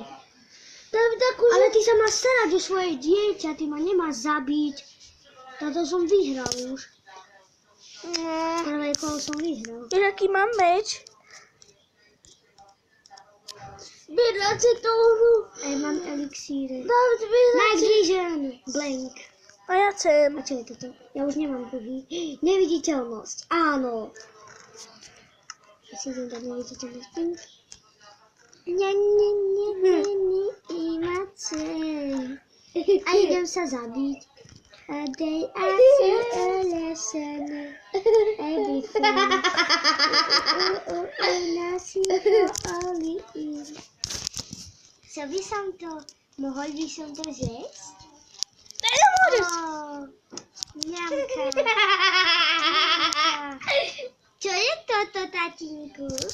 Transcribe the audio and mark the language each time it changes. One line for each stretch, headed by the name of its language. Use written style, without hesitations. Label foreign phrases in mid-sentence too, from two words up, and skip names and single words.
Slovak: Ale ty sa máš starať o svoje dieťa, ty ma nemáš zabiť. Toto som vyhral už. Prvé kolo som vyhral. Vieš, aký mám meč? Zbierať si to hru. Aj mám elixíre.
English: Night Vision. Blank.
Slovak: A ja chcem. A čo je toto? Ja už nemám druhý. Neviditeľnosť. Áno. Ja si idem dať neviditeľnosť. A idem sa zabiť. A they are so lesson. Everything. Chcel by som to, mohol by som to zjesť? Nemôžeš. Ňamka. Čo je toto, tatínku?